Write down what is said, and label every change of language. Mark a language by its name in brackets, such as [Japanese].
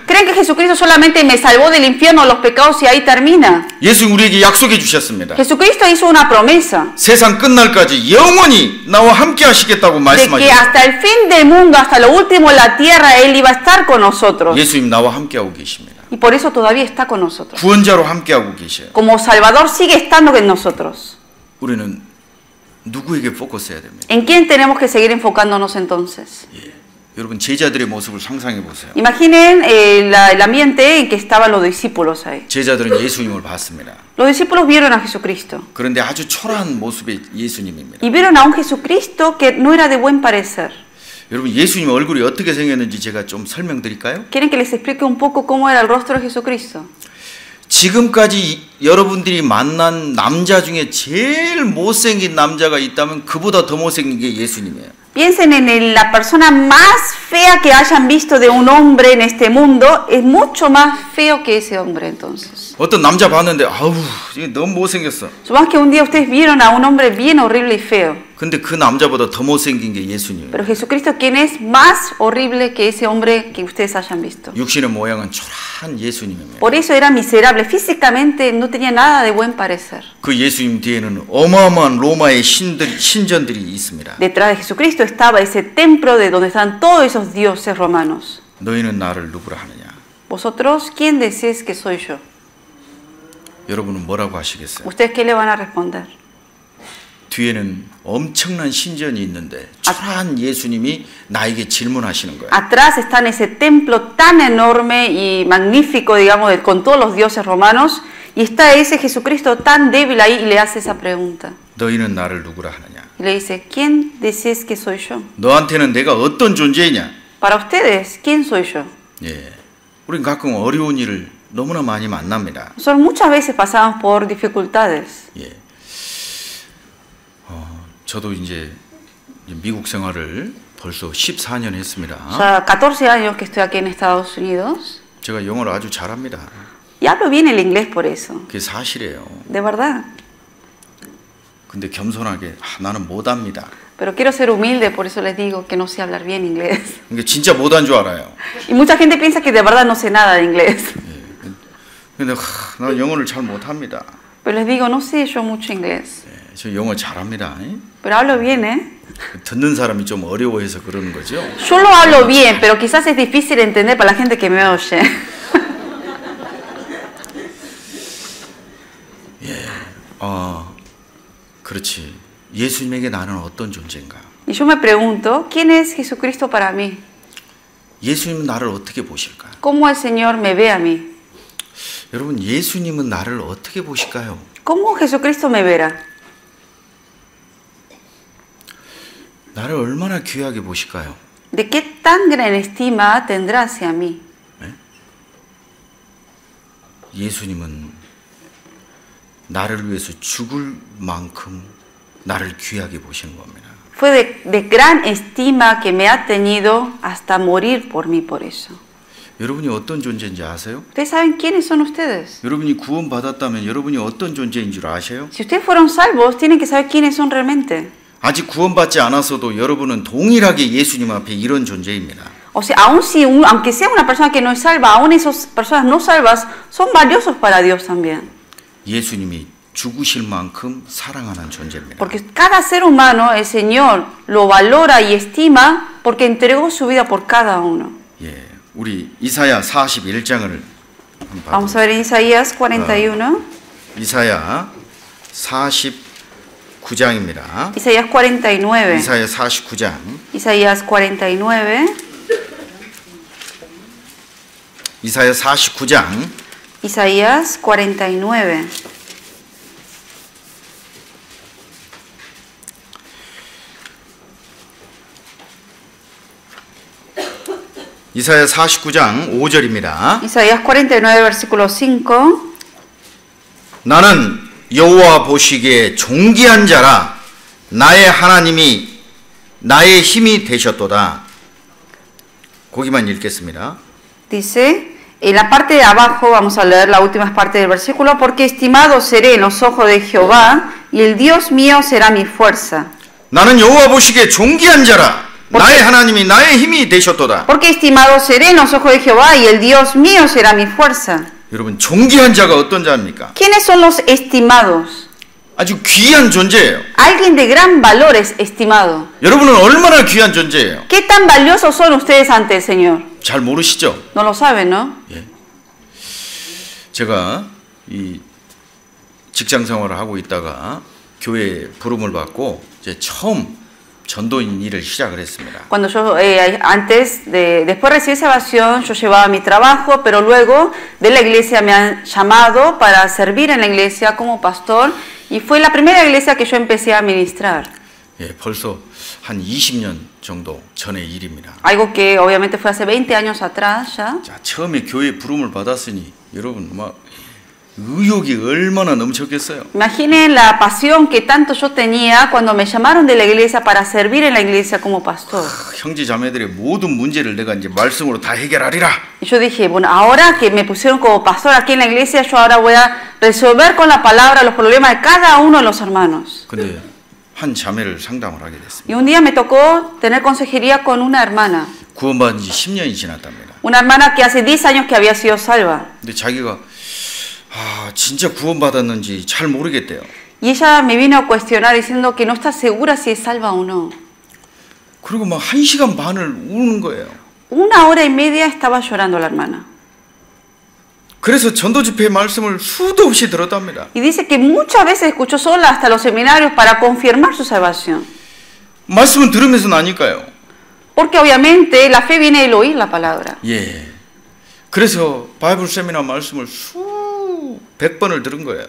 [Spanish] ¿Creen que Jesucristo solamente me salvó del infierno, los pecados y ahí termina? [Korean] 예수 우리에게 약속해 주셨습니다. [Spanish] Jesucristo hizo una promesa [Korean] 세상 끝날까지 영원히 나와 함께 하시겠다고 [Spanish] de que [Korean] 말씀하셨어요. [Spanish] hasta el fin del mundo, hasta lo último en la tierra, Él iba a estar con nosotros. [Korean] 예수님 나와 함께하고 계십니다. [Spanish] Y por eso todavía está con nosotros. [Korean] 구원자로 함께하고 계셔요. [Spanish] Como Salvador sigue estando con nosotros. [Korean] 우리는 누구에게 포커스해야 됩니다. [Spanish] ¿En quién tenemos que seguir enfocándonos entonces? [Korean] 여러분 제자들의 모습을 상상해 보세요. [Spanish] Imaginen el ambiente en que estaban los discípulos ahí. [Korean] 제자들은 예수님을 봤습니다. [Spanish] Los discípulos vieron a Jesucristo [Korean] 그런데 아주 초라한 모습의 예수님입니다. [Spanish] y vieron a un Jesucristo que no era de buen parecer. [Korean] 여러분 예수님 얼굴이 어떻게 생겼는지 제가 좀 설명드릴까요? [Spanish] ¿Quieren que les explique un poco cómo era el rostro de Jesucristo? [Korean] 지금까지 여러분들이 만난 남자 중에 제일 못생긴 남자가 있다면 그보다 더 못생긴 게 예수님이에요. [Spanish] Piensen en la persona más fea que hayan visto de un hombre en este mundo, es mucho más feo que ese hombre entonces. [Korean] 어떤 남자 봤는데 아우 이게 너무 못생겼어. [Spanish] Supongamos que un día ustedes vieron a un hombre bien horrible y feo, [Korean] 근데 그 남자보다 더 못생긴 게 예수님이에요. [Spanish] pero Jesucristo, ¿quién es más horrible que ese hombre que ustedes hayan visto? [Korean] 육신의 모양은 초라한 예수님입니다. [Spanish] Por eso era miserable, físicamente no tenía nada de buen parecer. [Korean] 그 예수님 뒤에는 어마어마한 로마의 신전들이 있습니다. [Spanish] Detrás de Jesucristo estaba ese templo de donde están todos esos dioses romanos. [Korean] 너희는 나를 누구라 하느냐? [Spanish] Vosotros, ¿quién decís que soy yo? [Korean] 여러분은 뭐라고 하시겠어요? [Spanish] ¿Ustedes qué le van a responder? [Korean] 뒤에는 엄청난 신전이 있는데 초라한 예수님이 나에게 질문하시는 거예요. [Spanish] Atrás está en ese templo tan enorme y magnífico, digamos, con todos los dioses romanos, y está ese Jesucristo tan débil ahí y le hace esa pregunta. [Korean] 너희는 나를 누구라 하느냐? [Spanish] Y le dice, ¿quién decís que soy yo? [Korean] 너한테는 내가 어떤 존재이냐? [Spanish] Para ustedes, ¿quién soy yo? [Korean] 예, 우린 가끔 어려운 일을 너무나 많이 만납니다. [Spanish] Nosotros muchas veces pasamos por dificultades. [Korean] 예, 저도 이제 미국 생활을 벌써 14년 했습니다. [Spanish] Ya 14 años que estoy aquí en Estados Unidos [Korean] 제가 영어를 아주 잘합니다. [Spanish] y hablo bien el inglés por eso, [Korean] 그게 사실이에요. [Spanish] de verdad. [Korean] 근데 겸손하게 나는 못합니다. [Spanish] Pero quiero ser humilde, por eso les digo que no sé hablar bien inglés. [Korean] 그게 진짜 못한 줄 알아요. [Spanish] Y mucha gente piensa que de verdad no sé nada de inglés. [Korean] 근데 나 영어를 잘 못합니다. [Spanish] Pero les digo, no sé yo mucho inglés. [Korean] 예, 저 영어 잘합니다. [Spanish] Pero hablo bien, ¿eh? [Korean] 듣는 사람이 좀 어려워해서 그러는 거죠. [Spanish] Yo lo hablo bien, pero quizás es difícil de entender para la gente que me oye. [Korean] 그렇지. 예수님에게 나는 어떤 존재인가? [Spanish] Y yo me pregunto, ¿quién es Jesucristo para mí? [Korean] 예수님은 나를 어떻게 보실까? [Spanish] ¿Cómo el Señor me ve a mí? [Korean] 여러분, 예수님은 나를 어떻게 보실까요? [Spanish] ¿Cómo Jesucristo me verá? [Korean] 나를 얼마나 귀하게 보실까요? [Spanish] ¿De qué tan gran estima tendrá hacia mí? [Korean] 예수님은 나를 위해서 죽을 만큼 나를 귀하게 보시는 겁니다. [Spanish] Fue de gran estima que me ha tenido hasta morir por mí por eso. [Korean] 여러분이 어떤 존재인지 아세요? [Spanish] ¿Ustedes saben quiénes son ustedes? [Korean] 여러분이 구원받았다면 여러분이 어떤 존재인 줄 아세요? [Spanish] Si ustedes fueron salvos, tienen que saber quiénes son realmente. [Korean] 아직 구원받지 않았어도 여러분은 동일하게 예수님 앞에 이런 존재입니다. [Spanish] O sea, aunque sea una persona que no es salva, aún esas personas no salvas son valiosos para Dios también. [Korean] 예수님이 죽으실 만큼 사랑하는 존재입니다. [Spanish] Porque cada ser humano, el Señor lo valora y estima porque entregó su vida por cada uno. [Korean] 예, 우리 이사야 41장을 [Spanish] Vamos a ver en Isaías 41. [Korean] 이사야 49장입니다. [Spanish] Isaías 49. [Korean] 이사야 49장. [Spanish] Isaías 49. [Korean] 이사야 49장. [Spanish] Isaías 49. [Korean] 이사야 49장 5절입니다. [Spanish] Isaías 49, versículo 5. [Korean] 나는 여호와 보시기에 존귀한 자라 나의 하나님이 나의 힘이 되셨도다. 거기만 읽겠습니다. [Spanish] Dice, en la parte de abajo vamos a leer la última parte del versículo, porque estimado seré en los ojos de Jehová y el Dios mío será mi fuerza. [Korean] 나는 여호와 보시기에 존귀한 자라 나의 하나님이 나의 힘이 되셨도다. [Spanish] Porque estimado seré en los ojos de Jehová y el Dios mío será mi fuerza. [Korean] 여러분, 존귀한 자가 어떤 자입니까? [Spanish] ¿Quiénes son los estimados? [Korean] 아주 귀한 존재예요. [Spanish] Alguien de gran valor es estimado. [Korean] 여러분은 얼마나 귀한 존재예요? [Spanish] ¿Qué tan valiosos son ustedes ante el Señor? [Korean] 잘 모르시죠? [Spanish] No lo saben, ¿no? [Korean] 예. 제가 이 직장 생활을 하고 있다가 교회에 부름을 받고 이제 처음 전도인 일을 시작을 했습니다. [Spanish] Cuando yo, después de recibir salvación, yo llevaba mi trabajo, pero luego de la iglesia me han llamado para servir en la iglesia como pastor, y fue la primera iglesia que yo empecé a ministrar. [Korean] 예, 벌써 한 20년 정도 전의 일입니다. [Spanish] Algo que obviamente fue hace 20 años atrás ya. [Korean] 자, 처음에 교회 부름을 받았으니 여러분 막 의욕이 얼마나 넘쳤겠어요. [Spanish] Imaginen la pasión que tanto yo tenía cuando me llamaron de la iglesia para servir en la iglesia como pastor. [Korean] 형제 자매들의 모든 문제를 내가 이제 말씀으로 다 해결하리라. [Spanish] Y yo dije, bueno, ahora que me pusieron como pastor aquí en la iglesia, yo ahora voy a resolver con la palabra los problemas de cada uno de los hermanos. [Korean] 근데 한 자매를 상담을 하게 됐습니다. [Spanish] Y un día me tocó tener consejería con una hermana. [Korean] 구원받은 지 10년이 지났답니다. [Spanish] Una hermana que hace 10 años que había sido salva. [Korean] 근데 자기가 진짜 구원받았는지 잘 모르겠대요. [Spanish] Y ella me vino a cuestionar diciendo que no está segura si es salva o no. [Korean] 그리고 막 1시간 반을 우는 거예요. [Spanish] 1 hora y media estaba llorando la hermana. [Korean] 그래서 전도 집회 말씀을 수도 없이 들었답니다. [Spanish] Y dice que muchas veces escuchó sola hasta los seminarios para confirmar su salvación. [Korean] 말씀은 들으면서 나니까요. [Spanish] Porque obviamente la fe viene del oír la palabra. [Korean] 예. 그래서 바이블 세미나 말씀을 수백 번을 들은 거예요.